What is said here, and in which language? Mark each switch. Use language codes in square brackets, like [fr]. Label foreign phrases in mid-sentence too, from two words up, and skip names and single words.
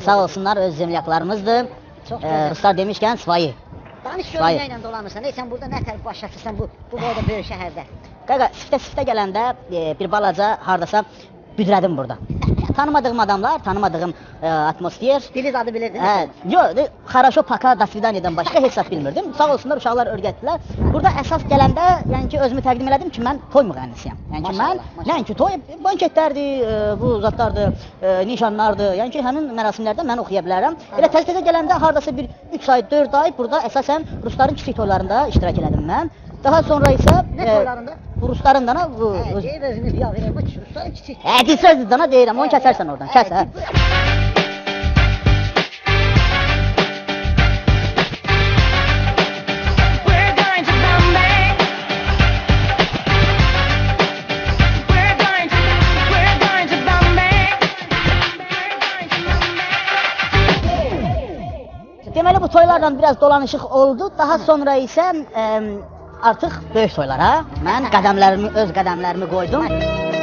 [az] Sağ olsunlar, öz zemlyaklarımızdır. Çox gözəl. Ruslar demişkən svayı. Danış Vay. görün nə ilə dolanırsan. Ey sən burada nə tər baş çəkirsən bu boyda böyük şəhərdə. Qaqa, siftə gələndə bir balaca hardasa büdrədim burada. Tanımadığım adamlar, tanımadığım atmosfer. Dili adı bilirdin. Hə, [ru] хорошо, пока, до свиданиyadan [az] başqa heç zat bilmirdim. Sağ olsunlar, uşaqlar öyrətdilər. Burada əsas gələndə, yəni ki, özümü təqdim elədim ki, mən toy müğənnisiyəm. Yəni ki, mən nəinki toy, banketlərdir, bu zatlardır, nişanlardır. Yəni ki, həmin mərasimlərdə mən oxuya bilərəm. Elə təzə gələndə hardasa bir 3 ay, 4 ay burada əsasən rusların kiçik toylarında iştirak elədim mən. Daha sonra isə Nə toylarında? bu rusların da bu Deyib özünüz ya verir bu Rusların kiçik. hə, sözdür dana deyirəm, onu kəsərsən oradan. Kəs, hə. [en] We're going to Bombay. We're going to Bombay. [az] Deməli bu toylardan biraz dolanışıq oldu. Daha sonra isə artıq böyük toylara mən öz qədəmlərimi qoydum.